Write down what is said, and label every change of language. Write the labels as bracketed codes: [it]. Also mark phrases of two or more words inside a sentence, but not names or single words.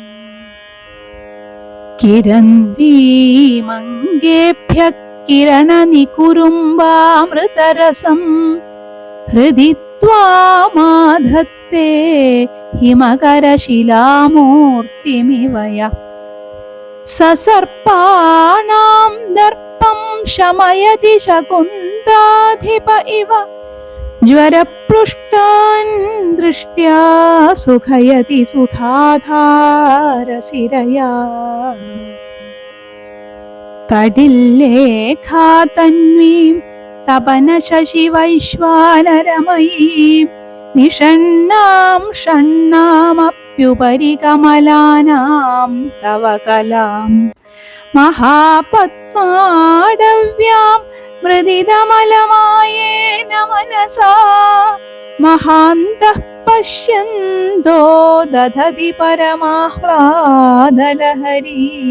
[sa] किरन्दीमङ्गेभ्यः किरणनिकुरुम्बामृतरसं हृदि त्वामाधत्ते हिमकरशिलामूर्तिमिव यः. ससर्पाणां दर्पं शमयति शकुन्ताधिप इव ജ്വരപൃഷ്ടാൻ ദൃഷ്ട്യാ സുഖയതി സുധാധാരസിരയാ തടില്ലേഖാ തന്വീം തപനശശിവൈശ്വാനരമയീം നിഷണ്ണാം ഷണ്ണാമപ്യുപരി കമലാനാം തവ കലാം മഹാപത്മാടവ്യാം മൃദിതമലമായേന മനസാ മഹാന്തഃ പശ്യന്തോ ദധതി പരമാഹ്ലാദലഹരീ